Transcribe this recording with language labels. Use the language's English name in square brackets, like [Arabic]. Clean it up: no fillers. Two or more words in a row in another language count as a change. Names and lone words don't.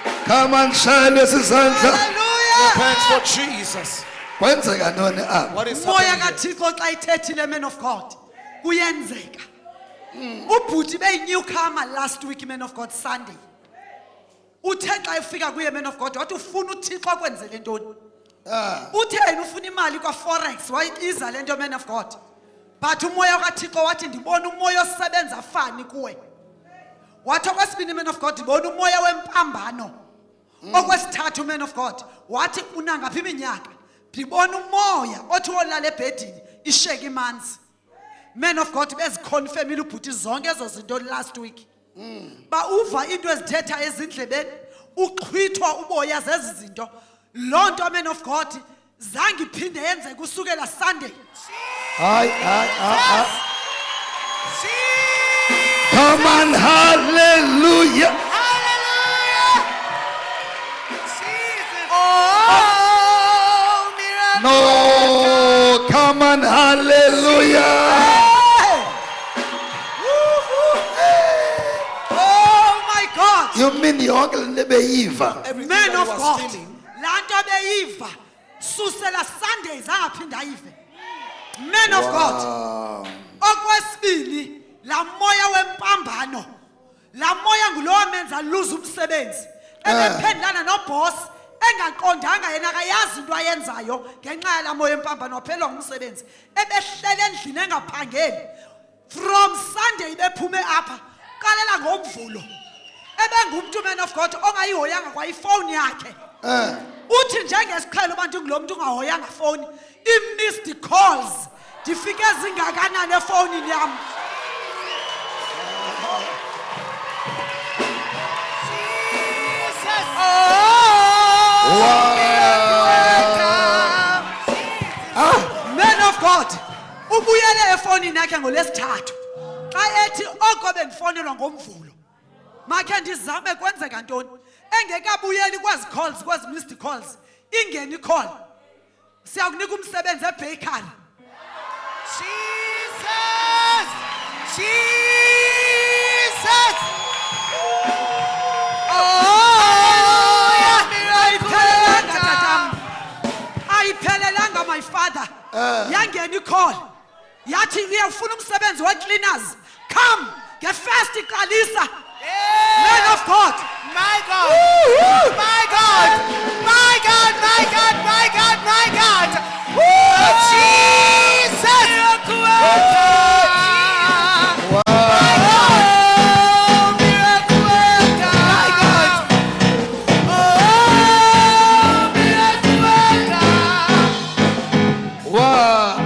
[English] Come on, shine this is answer. Hallelujah. Thanks for Jesus. [Xhosa] Kwenzeka ntoni apha? [English] What is [Xhosa] Moya [English] happening here? [Xhosa] kaThixo xa ithethile [English] man of God. [Xhosa] Kuyenzeka. Ubhuti beyinyukhama [English] last week man of God Sunday. [Xhosa] Uthe xa efika kuye [English] man of God [Xhosa] wathi ufuna uThixo akwenzele ntoni? Uthe yena ufuna imali kwa forex wayibiza lento [English] man of God. [Xhosa] But umoya kaThixo wathi ndibona umoya osebenza afani kuwe. Wathi okwesibini [English] man of God [Xhosa] ndibona umoya wempambano. Okwesithathu [English] man of God [Xhosa] wathi unangaphi iminyaka? Ndibona umoya othi wolala ebhedini isheke imanzi. [English] Man of God [Xhosa] beziconfirmile ubhuti zonke ezo zinto [English] last week. [Xhosa] Ba uva into ezithetha ezindlebeni uqhwithwa uboya zezi zinto. Lonto [English] man of God [Xhosa] zange iphinde yenze kusukela Sunday. Hayi. [English] Come on, hallelujah. Oh, miracle. No, come on, hallelujah. Oh my God. You mean [Xhosa] yonke le nto beyiva? [English] Everything Man that of he was God. feeling. [Xhosa] Lanto beyiva. Susela Sundays angaphinda ayive. [English] Man of God. Wow. [Xhosa] Okwesibili la moya wempambano. La moya ngulo wamenza lose umsebenzi. Ebephendlana no boss engaqondanga yena akayazi into ayenzayo ngenxa yala moya wempambano waphelwa ngumsebenzi. Ebehlele endlini engaphangeli. [English] From Sunday [Xhosa] bephume apha. Qalela ngomvulo. Ebengumuntu [English] man of God [Xhosa] ongayihoyanga kwa ifone yakhe. Uthi njengesiqhelo abantu ngulomuntu ungahoyanga phone i- [English] missed calls [Xhosa] difike ezingakanani efonini yami. [English] Man of God [Xhosa] ubuyele efonini yakhe ngolesithathu xa ethi oko bengifonelwa ngomvulo makhe ndizame kwenzeka ntoni engekabuyeli kwezi calls kwezi [English] missed calls [Xhosa] ingeni call siyakunika umsebenzi ebakery. Ayiphelelanga [English] my father. [Xhosa] Yangeni call yathi uyafuna umsebenzi we-cleaners, come nge-first iqalisa. [English] Man of God. My God. My God. My God. My God. My God. My God. Jesus. Wow.